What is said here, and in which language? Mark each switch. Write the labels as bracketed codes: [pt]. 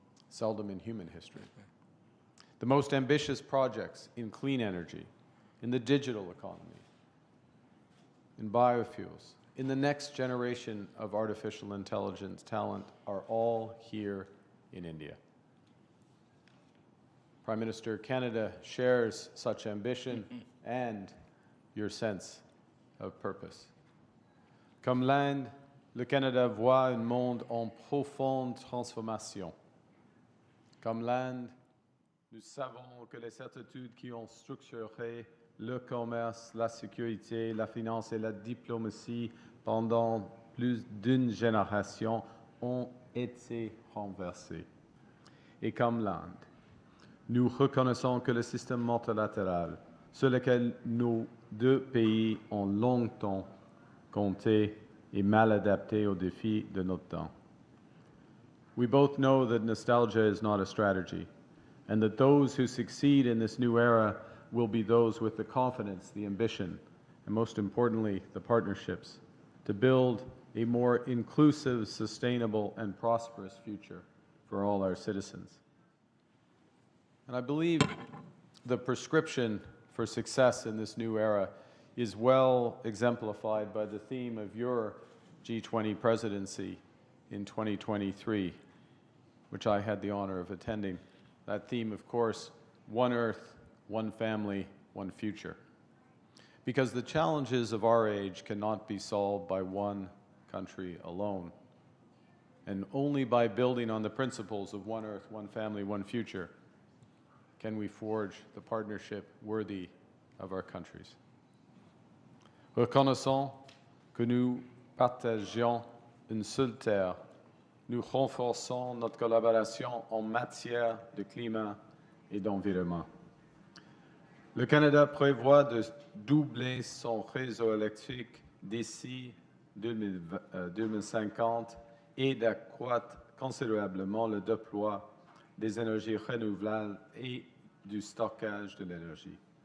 [en] Seldom in human history. The most ambitious projects in clean energy, in the digital economy, in biofuels, in the next generation of artificial intelligence talent are all here in India. Prime Minister, Canada shares such ambition and your sense of purpose. [fr] Comme l'Inde, le Canada voit un monde en profonde transformation. Comme l'Inde, nous savons que les certitudes qui ont structuré le commerce, la sécurité, la finance et la diplomatie pendant plus d'une génération ont été renversées. Et comme l'Inde, nous reconnaissons que le système multilatéral sur lequel nos 2 pays ont longtemps compté est mal adapté aux défis de notre temps. [en] We both know that nostalgia is not a strategy, and that those who succeed in this new era will be those with the confidence, the ambition, and most importantly, the partnerships to build a more inclusive, sustainable, and prosperous future for all our citizens. And I believe the prescription for success in this new era is well exemplified by the theme of your G20 presidency in 2023, which I had the honor of attending. That theme, of course, one Earth, one family, one future. Because the challenges of our age cannot be solved by one country alone. And only by building on the principles of one Earth, one family, one future can we forge the partnership worthy of our countries. [fr] Reconnaissons que nous partageons une seule terre. Nous renforçons notre collaboration en matière de climat et d'environnement. Le Canada prévoit de doubler son réseau électrique d'ici 2050 et d'accroître considérablement le déploiement des énergies renouvelables et du stockage de l'énergie.